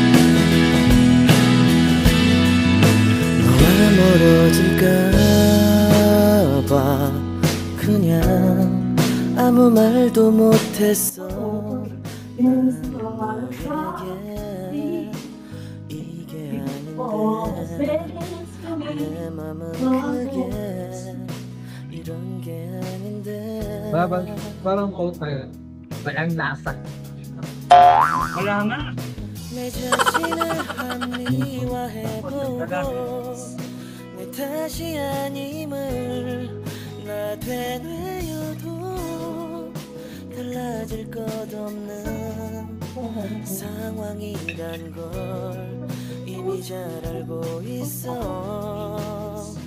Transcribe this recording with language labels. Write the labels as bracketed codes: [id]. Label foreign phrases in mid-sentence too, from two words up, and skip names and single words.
[ko] 너와 멀어질까 봐 그냥 아무 말도 못했어. 이게 아닌데 내 맘은 그게 이런 게 아닌데. [tl] Parang kontra. Walang lasa. Wala nga. [ko] 내 자신을 합리화해보고 내 탓이 아님을 나 되뇌어도 달라질 것 없는 상황이란 걸 이미 잘 알고 있어.